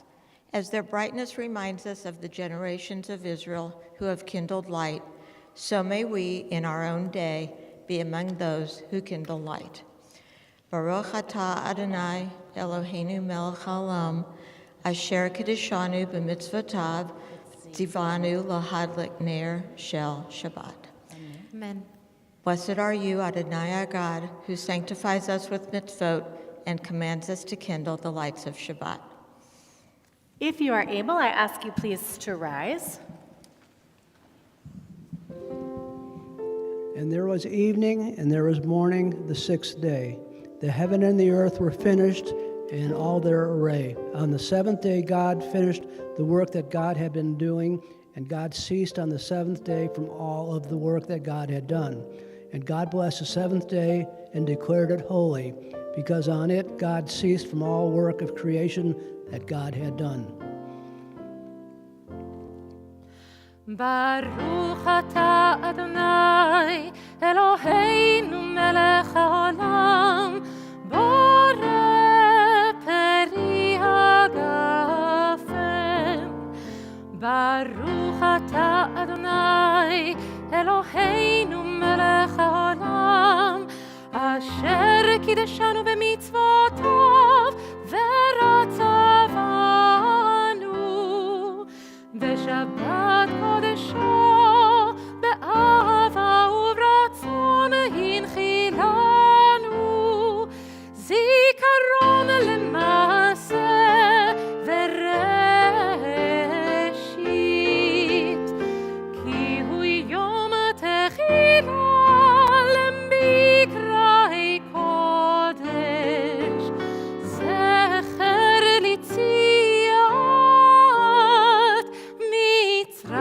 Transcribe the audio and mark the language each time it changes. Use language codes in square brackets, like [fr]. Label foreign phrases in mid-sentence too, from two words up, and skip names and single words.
[en] As their brightness reminds us of the generations of Israel who have kindled light, so may we, in our own day, be among those who kindle light. [he] ברוך אתה אדוני אלוהינו מלך העולם, אשר קדשנו במצוותיו, צוונו להדליק נר של שבת. Amen. [en] Blessed are you, Adonai our God, who sanctifies us with mitzvot and commands us to kindle the lights of Shabbat. If you are able, I ask you please to rise. And there was evening, and there was morning, the sixth day. The heaven and the earth were finished in all their array. On the seventh day, God finished the work that God had been doing, and God ceased on the seventh day from all of the work that God had done. And God blessed the seventh day and declared it holy, because on it God ceased from all work of creation that God had done. [he] ברוך אתה אדוני אלוהינו מלך העולם, בורא פרי הגפן. ברוך אתה אדוני אלוהינו מלך העולם, אשר קדשנו במצוותיו ורצה בנו ושבת קדשו באהבה וברצון הנחילנו זיכרון למעשה בראשית כי הוא יום תחילה למקראי קודש, זכר ליציאת מצרים.